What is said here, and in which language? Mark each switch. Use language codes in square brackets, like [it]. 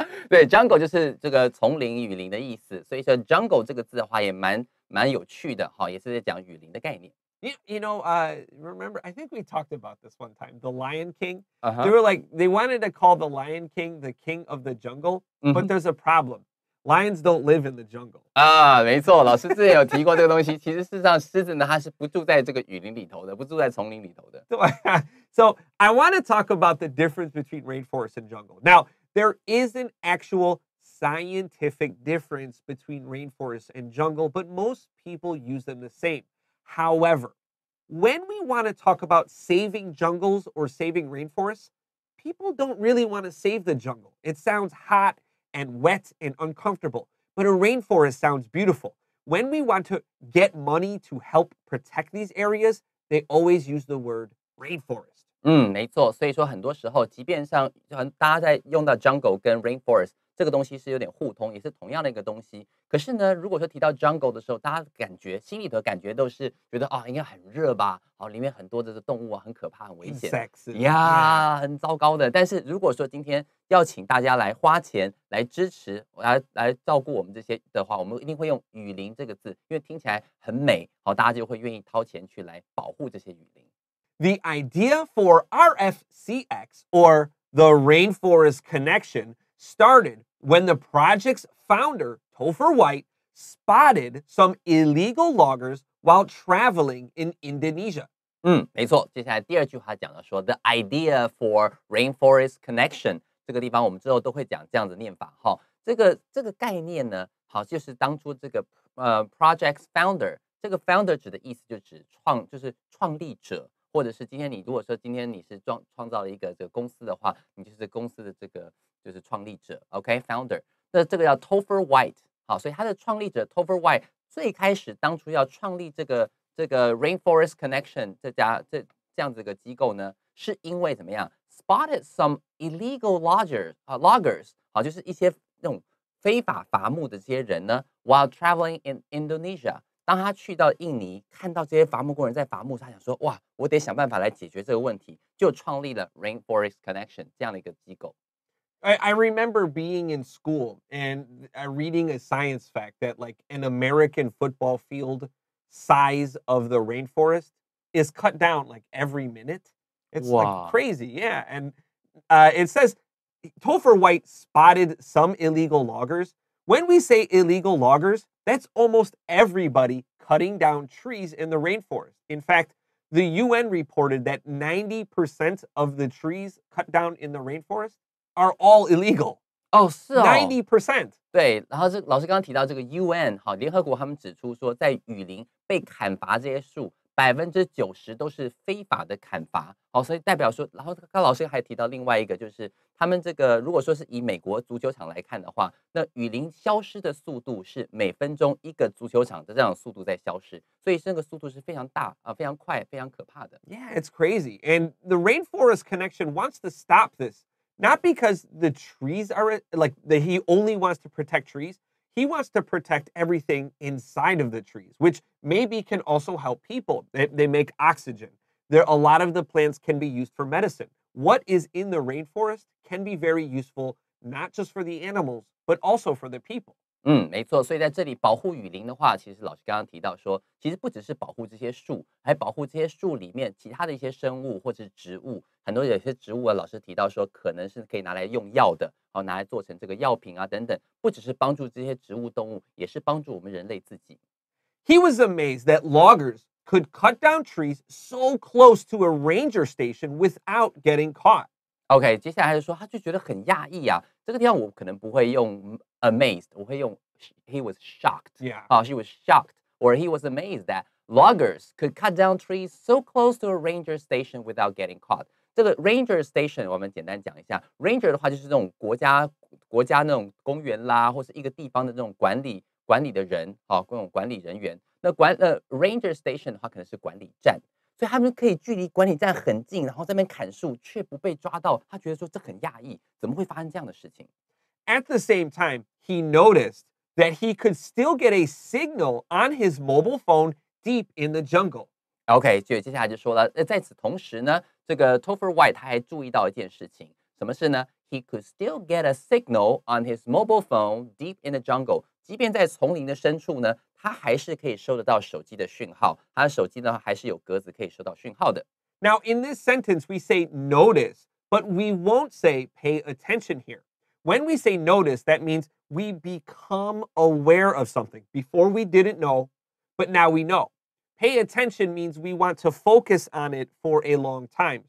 [zh] 对 ，jungle 就是这个丛林、雨林的意思，所以说 jungle 这个字的话也蛮有趣的，也是在讲雨林的概念。 [en] You know, remember, I think we talked about this one time, the Lion King. Uh-huh. They wanted to call the Lion King the king of the jungle, but there's a problem. Lions don't live in the jungle. [zh] 没错，老师之前有提过这个东西。其实事实上，狮子呢，它是不住在这个雨林里头的，不住在丛林里头的。 [en] So I want to talk about the difference between rainforest and jungle. Now, there is an actual scientific difference between rainforest and jungle, but most people use them the same. However, when we want to talk about saving jungles or saving rainforests, people don't really want to save the jungle. It sounds hot and wet and uncomfortable, but a rainforest sounds beautiful. When we want to get money to help protect these areas, they always use the word rainforest. [zh] 没错，所以说很多时候，即便上大家在用到 jungle 跟 rainforest，这个东西是有点互通，也是同样的一个东西。可是呢，如果说提到 jungle 的时候，大家心里头感觉都是觉得啊，应该很热吧？里面很多的动物啊，很可怕，很危险呀，很糟糕的。但是如果说今天要请大家来花钱来支持，来照顾我们这些的话，我们一定会用雨林这个字，因为听起来很美，大家就会愿意掏钱去来保护这些雨林。 [en] The idea for RFCx, or the Rainforest Connection, started when the project's founder, Topher White, spotted some illegal loggers while traveling in Indonesia. [zh] 没错。接下来第二句话讲了说 ， [en] the idea for Rainforest Connection [zh] 这个地方我们之后都会讲这样的念法哈。这个概念呢，就是当初这个project's founder， 这个 founder 指的意思就是创立者。或者是今天你如果说今天你是创造了一个这个公司的话，你就是公司的这个就是创立者 ，OK founder。那这个叫 Topher White， 好，所以他的创立者 Topher White 最开始当初要创立这个 Rainforest Connection 这样子一个机构呢，是因为怎么样 [en] spotted some illegal loggers， [zh] 好，就是一些那种非法伐木的这些人呢 ， [en] while traveling in Indonesia。 [zh] 当他去到印尼，看到这些伐木工人在伐木，他想说：“哇，我得想办法来解决这个问题。” 就创立了 Rainforest Connection 这样的一个机构。 [en] I remember being in school and reading a science fact that like an American football field size of the rainforest is cut down like every minute. It's like crazy, yeah. And it says Topher White spotted some illegal loggers. When we say illegal loggers, that's almost everybody cutting down trees in the rainforest. In fact, the UN reported that 90% of the trees cut down in the rainforest are all illegal. [zh] 是哦 [en] 90%. [zh] 对，然后老师刚刚提到这个 UN 联合国他们指出说，在雨林被砍伐这些树，90%都是非法的砍伐。所以代表说，然后刚刚老师还提到另外一个，就是他们这个如果说是以美国足球场来看的话，那雨林消失的速度是每分钟一个足球场的这样的速度在消失，所以这个速度是非常大非常快、非常可怕的。 [en] Yeah, it's crazy. And the Rainforest Connection wants to stop this, not because the trees are like he only wants to protect trees. He wants to protect everything inside of the trees, which maybe can also help people. They make oxygen. A lot of the plants can be used for medicine. What is in the rainforest can be very useful, not just for the animals, but also for the people. [zh] 没错。所以在这里保护雨林的话，其实老师刚刚提到说，其实不只是保护这些树，还保护这些树里面其他的一些生物或者是植物。很多有些植物老师提到说，可能是可以拿来用药的，拿来做成这个药品啊等等。不只是帮助这些植物动物，也是帮助我们人类自己。 [en] He was amazed that loggers could cut down trees so close to a ranger station without getting caught. [zh] OK， 接下来就说，他就觉得很讶异啊。这个地方我可能不会用 amazed， 我会用 [en] he was shocked. Yeah. She was shocked, or he was amazed that loggers could cut down trees so close to a ranger station without getting caught. [zh] 这个 ranger station 我们简单讲一下 ，ranger 的话就是这种国家那种公园啦，或是一个地方的这种管理的人，各种管理人员。那ranger station 的话可能是管理站。所以他们可以距离管理站很近，然后在那边砍树，却不被抓到。他觉得说这很讶异，怎么会发生这样的事情 [en] At the same time, he noticed that he could still get a signal on his mobile phone deep in the jungle. [zh] OK， 接下来就说了，在此同时呢，这个 Topher White 他还注意到一件事情，什么事呢 ？ [en] He could still get a signal on his mobile phone deep in the jungle. [zh] 即便在丛林的深处呢，他还是可以收得到手机的讯号。他的手机呢，还是有格子可以收到讯号的。 [en] Now, in this sentence, we say notice, but we won't say pay attention here. When we say notice, that means we become aware of something. Before we didn't know, but now we know. Pay attention means we want to focus on it for a long time.